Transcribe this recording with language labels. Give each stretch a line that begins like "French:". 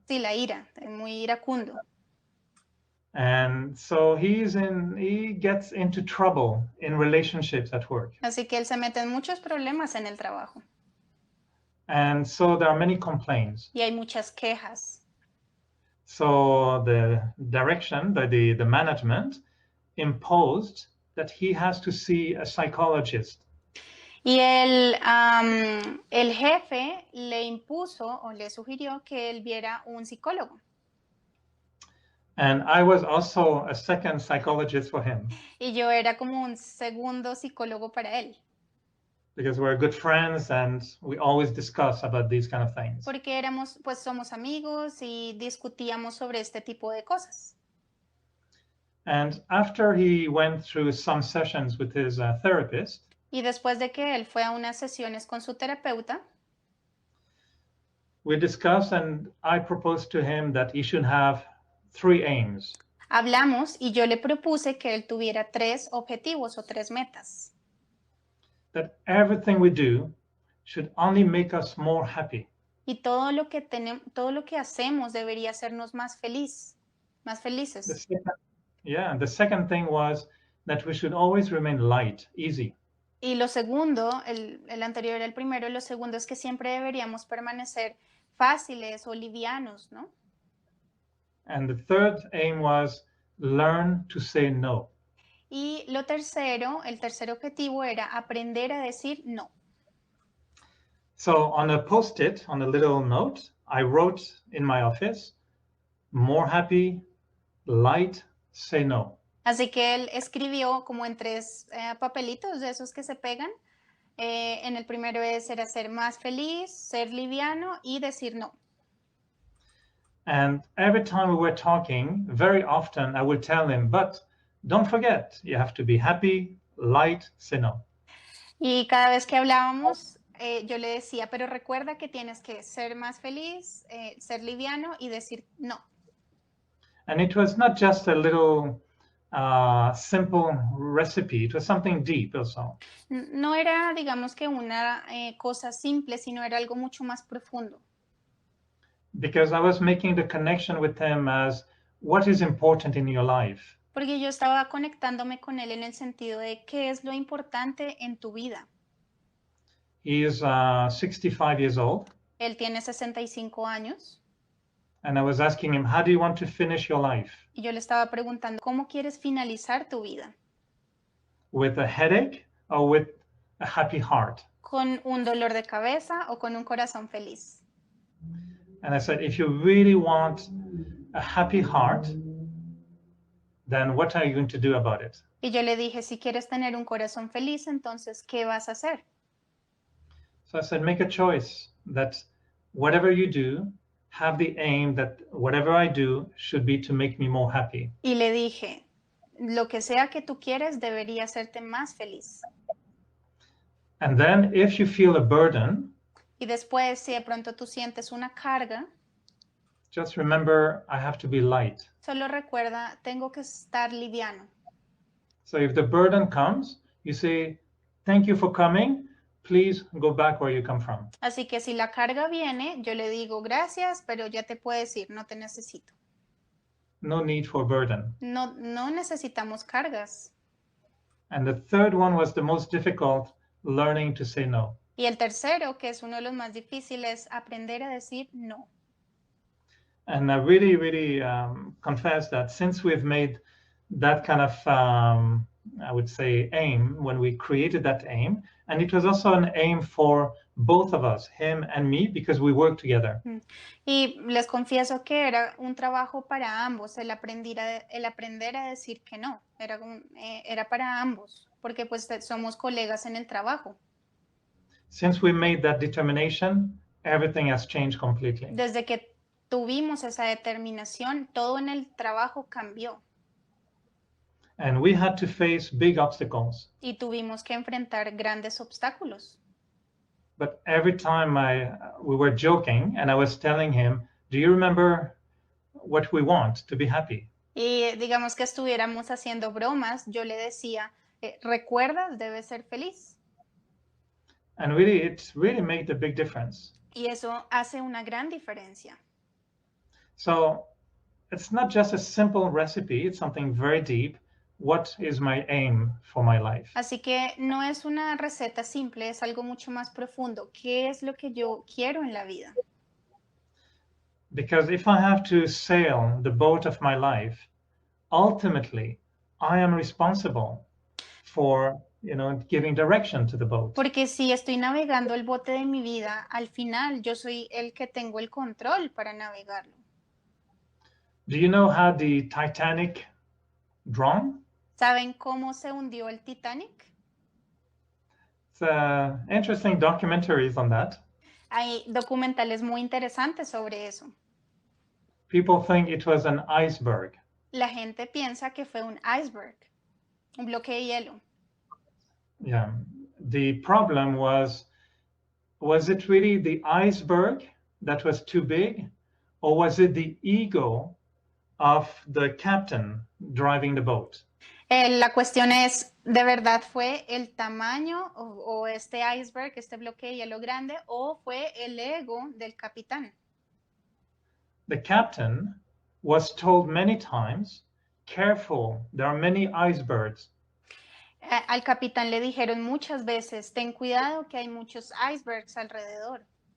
Spanish: Sí, la ira, es muy iracundo.
English: And so he gets into trouble in relationships at work.
Spanish: Así que él se mete en muchos problemas en el trabajo.
English: And so there are many complaints.
Spanish: Y hay muchas quejas.
English: So the direction, the management imposed that he has to see a psychologist.
Spanish: Y el jefe le impuso o le sugirió que él viera un psicólogo.
English: And I was also a second psychologist for him
Spanish: Y yo era como un segundo psicólogo para él.
English: because we're good friends and we always discuss about these kind of things.
Spanish: Porque somos amigos y discutíamos sobre este tipo de cosas.
English: And after he went through some sessions with his therapist,
Spanish: Y después de que él fue a unas sesiones con su terapeuta,
English: we discussed and I proposed to him that he should have 3 aims.
Spanish: hablamos y yo le propuse que él tuviera 3 objetivos o 3 metas.
English: That everything we do should only make us more happy.
Spanish: Y todo lo que hacemos debería hacernos más felices.
English: The second thing was that we should always remain light, easy.
Spanish: Y lo segundo, el anterior era el primero, lo segundo es que siempre deberíamos permanecer fáciles o livianos, ¿no?
English: And the third aim was learn to say no.
Spanish: Y el tercer objetivo era aprender a decir no.
English: So on a post-it, on a little note, I wrote in my office, more happy, light, say no.
Spanish: Así que él escribió como en 3 papelitos de esos que se pegan. En el primero era ser más feliz, ser liviano y decir no.
English: And every time we were talking, very often I would tell him, but don't forget, you have to be happy, light, say no.
Spanish: Y cada vez que hablábamos, yo le decía, pero recuerda que tienes que ser más feliz, ser liviano y decir no.
English: And it was not just a little simple recipe, it was something deep also.
Spanish: No era, digamos que una cosa simple, sino era algo mucho más profundo.
English: Because I was making the connection with him as what is important in your life.
Spanish: Porque yo estaba conectándome con él en el sentido de qué es lo importante en tu vida.
English: He is 65 years old.
Spanish: Él tiene 65 años.
English: And I was asking him, how do you want to finish your life?
Spanish: Y yo le estaba preguntando, ¿cómo quieres finalizar tu vida?
English: With a headache or with a happy heart?
Spanish: ¿Con un dolor de cabeza o con un corazón feliz?
English: And I said, if you really want a happy heart, then what are you going to do about it?
Spanish: Y yo le dije, si quieres tener un corazón feliz, entonces, ¿qué vas a hacer?
English: So I said, make a choice that whatever you do, have the aim that whatever I do should be to make me more happy.
Spanish: Y le dije, lo que sea que tú quieres debería hacerte más feliz.
English: And then if you feel a burden,
Spanish: Y después, si de pronto tú sientes una carga,
English: just remember I have to be light.
Spanish: solo recuerda, tengo que estar liviano.
English: So if the burden comes, you say, thank you for coming. Please go back where you come from.
Spanish: Así que si la carga viene, yo le digo gracias, pero ya te puedes ir, no te necesito.
English: No need for burden.
Spanish: No necesitamos cargas.
English: And the third one was the most difficult, learning to say no.
Spanish: Y el tercero, que es uno de los más difíciles, aprender a decir no.
English: And I really, really confess that since we've made that kind of, I would say, aim, when we created that aim, and it was also an aim for both of us, him and me, because we work together.
Spanish: Y les confieso que era un trabajo para ambos, el aprender a decir que no, era para ambos, porque pues somos colegas en el trabajo.
English: Since we made that determination, everything has changed completely.
Spanish: Desde que tuvimos esa determinación, todo en el trabajo cambió.
English: And we had to face big obstacles.
Spanish: Y tuvimos que enfrentar grandes obstáculos.
English: But every time we were joking and I was telling him, do you remember what we want to be happy?
Spanish: Y digamos que estuviéramos haciendo bromas, yo le decía, ¿recuerdas? Debes ser feliz.
English: And really, it really made a big difference.
Spanish: Y eso hace una gran diferencia.
English: So it's not just a simple recipe, it's something very deep. What is my aim for my life?
Spanish: Así que no es una receta simple, es algo mucho más profundo. ¿Qué es lo que yo quiero en la vida?
English: Because if I have to sail the boat of my life, ultimately, I am responsible for, giving direction to the boat.
Spanish: Porque si estoy navegando el bote de mi vida, al final yo soy el que tengo el control para navegarlo.
English: Do you know how the Titanic drowned?
Spanish: ¿Saben cómo se hundió el Titanic?
English: It's interesting documentaries on that.
Spanish: Hay documentales muy interesantes sobre eso.
English: People think it was an iceberg.
Spanish: La gente piensa que fue un iceberg, un bloque de hielo.
English: Yeah. The problem was it really the iceberg that was too big, or was it the ego of the captain driving the boat?
Spanish: La cuestión es, ¿de verdad fue el tamaño o este iceberg, este bloque de hielo grande, o fue el ego del capitán?
English: The captain was told many times, careful, there are many icebergs.
Spanish: Al capitán le dijeron muchas veces, ten cuidado que hay muchos icebergs alrededor.